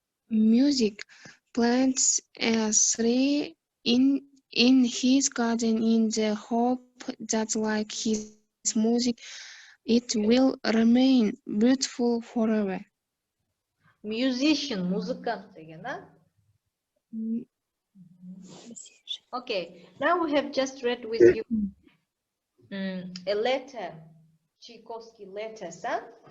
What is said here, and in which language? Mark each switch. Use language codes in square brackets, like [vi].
[en] music plants a tree in his garden in the hope that, like his music, it will remain beautiful forever. Musician, [ky] музыкант деген, а? [en] Okay, now we have just read with you a letter, Tchaikovsky letters, huh?